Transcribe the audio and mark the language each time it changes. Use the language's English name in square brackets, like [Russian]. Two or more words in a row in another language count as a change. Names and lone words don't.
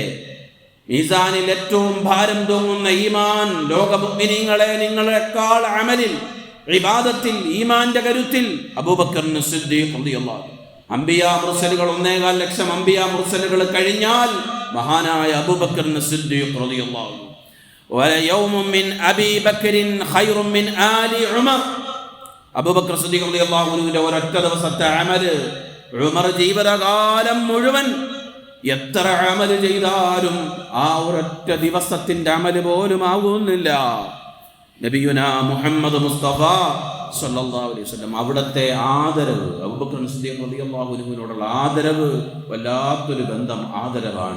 [Malayalam] മീസാനിൽ ഏറ്റവും ഭാരം തൂങ്ങുന്ന ഈമാൻ. ലോക മുഅ്മിനീങ്ങളെ, നിങ്ങളെക്കാൾ അമലിൽ, ഇബാദത്തിൽ, ഈമാന്റെ കരുത്തിൽ അബൂബക്കറിന് സിദ്ദീഖ് [Arabic] رضي الله عنه. [Malayalam] അംബിയാ മുർസലുകൾ 1.25 ലക്ഷം അംബിയാ മുർസലുകൾ കഴിഞ്ഞാൽ മഹാനായ അബൂബക്കറിന് സിദ്ദീഖ് [Arabic] رضي الله عنه. وَيَوْمٌ مِّنْ أَبِي بَكْرٍ خَيْرٌ مِّنْ آلِ عُمَرٍ. [Malayalam] അബൂബക്കർ സിദ്ദീഖ് റളിയല്ലാഹു അൻഹുവിന്റെ ഒരൊറ്റ ദിവസത്തെ അമല് ഉമർ ജീവിതകാലം മുഴുവൻ എത്ര അമല് ചെയ്താലും ആ ഒരൊറ്റ ദിവസത്തിന്റെ അമല് പോലും ആകുന്നില്ല. നബിയുനാ മുഹമ്മദ് മുസ്തഫ [Arabic] صلى الله عليه وسلم [Malayalam] അവിടുത്തെ ആദരവ്, അബൂബക്കർ സിദ്ദീഖ് റളിയല്ലാഹു അൻഹുവിനോടുള്ള ആദരവ് വല്ലാത്തൊരു ബന്ധം, ആദരവാണ്.